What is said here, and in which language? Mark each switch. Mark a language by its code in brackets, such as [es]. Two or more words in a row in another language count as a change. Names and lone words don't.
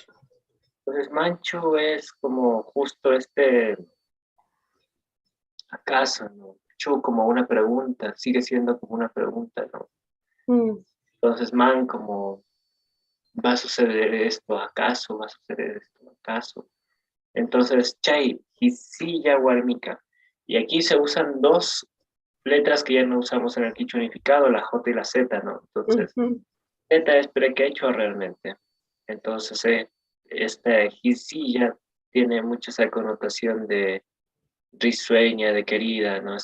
[es] Entonces, Manchu es como justo ¿acaso, no? Chu como una pregunta, sigue siendo como una pregunta, ¿no? Mm, Entonces, man como, ¿va a suceder esto acaso? ¿Va a suceder esto acaso? Entonces, [qu] chay, hisilla warmika. [es] Y aquí se usan dos letras que ya no usamos en el quichua unificado, la J y la Z, ¿no? Entonces, ujú, Z es prequechua realmente. Entonces, esta hisilla tiene mucha esa connotación de risueña, de querida, ¿no?